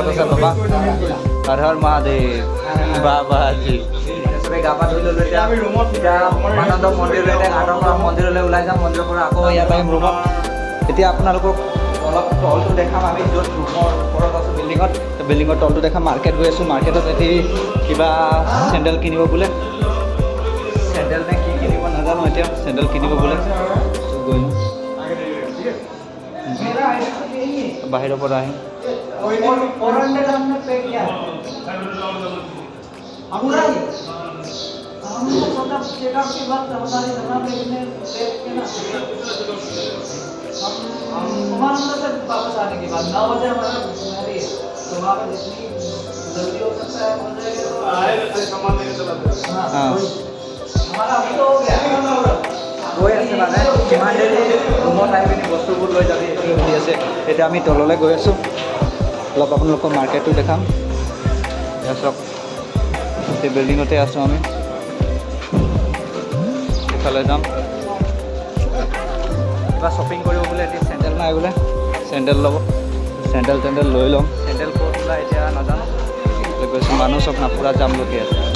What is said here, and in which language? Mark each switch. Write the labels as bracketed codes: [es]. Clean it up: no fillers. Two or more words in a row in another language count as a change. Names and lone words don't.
[as] আছে বাবা হৰ মহাদেৱ বাবাজী চবেই গা পা ধুই ল'লোঁ এতিয়া আমি ৰুমত এতিয়া উমানন্দ মন্দিৰলৈ এতিয়া ঘাটৰ পৰা মন্দিৰলৈ ওলাই যাম মন্দিৰৰ পৰা আকৌ ইয়াত আহিম ৰুমত এতিয়া আপোনালোকক অলপ তলটো দেখাম আমি য'ত ৰুমৰ ওপৰত আছোঁ বিল্ডিঙত বিল্ডিঙৰ তলটো দেখাম মাৰ্কেট গৈ আছোঁ মাৰ্কেটত এটি কিবা চেণ্ডেল কিনিব বোলে চেণ্ডেল নে কি কিনিব নাজানো এতিয়া চেণ্ডেল কিনিব বোলে গৈ বাহিৰৰ পৰা আহিম [hi] उमानंद से वापस आने के बाद 9 बजे हमारा मैरी है तो वहाँ पर जितनी जल्दी हो सकता है हो जाएगा तो आए तो सामान लेके चला हाँ हमारा अभी तो हो गया [as] গৈ আছে মানে কিমান দেৰি ৰুমত আহি পিনি বস্তুবোৰ লৈ যাবি সুধি আছে এতিয়া আমি তললৈ গৈ আছোঁ অলপ আপোনালোকক মাৰ্কেটটো দেখাম চাওক এই বিল্ডিঙতে আছোঁ আমি এইফালে যাম কিবা শ্বপিং কৰিব বোলে এতিয়া চেণ্ডেল নাই বোলে চেণ্ডেল ল'ব চেণ্ডেল লৈ ল'ম চেণ্ডেল ক'ত ওলাই এতিয়া নাজানো গৈছোঁ মানুহ চব নাপুৰা যাম লুকি আছে